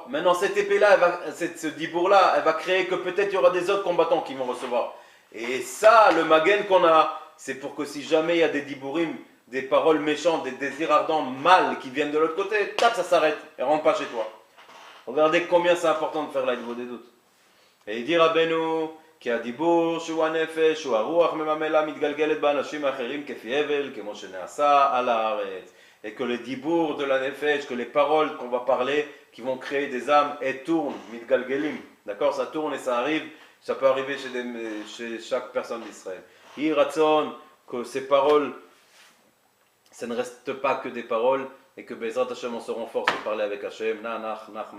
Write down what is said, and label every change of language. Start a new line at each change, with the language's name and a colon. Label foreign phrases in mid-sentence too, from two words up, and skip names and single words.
French: Maintenant cette épée-là, ce dibour-là, elle va créer que peut-être il y aura des autres combattants qui vont recevoir. Et ça, le magen qu'on a, c'est pour que si jamais il y a des dibourim, des paroles méchantes, des désirs ardents, mal qui viennent de l'autre côté, tac, ça s'arrête et rentre pas chez toi. Regardez combien c'est important de faire la niveau des doutes. Et il dit Rabbeinu,
Hebrew: כי הדיבור שהוא הנפש, שהוא הרוח מממלה מתגלגלת באנשים האחרים כפי הבל, כמו שנעשה על הארץ.
French: Et que le dibour de la nefesh, que les paroles qu'on va parler, qui vont créer des âmes, elles tournent, mitgalgelim. D'accord? Ça tourne et ça arrive, ça peut arriver chez chaque personne d'Israël.
Hebrew: יהי רצון,
French: que ces paroles, ça ne reste pas que des paroles, et que
Hebrew: בעזרת השם
French: on se renforce de parler avec Hashem.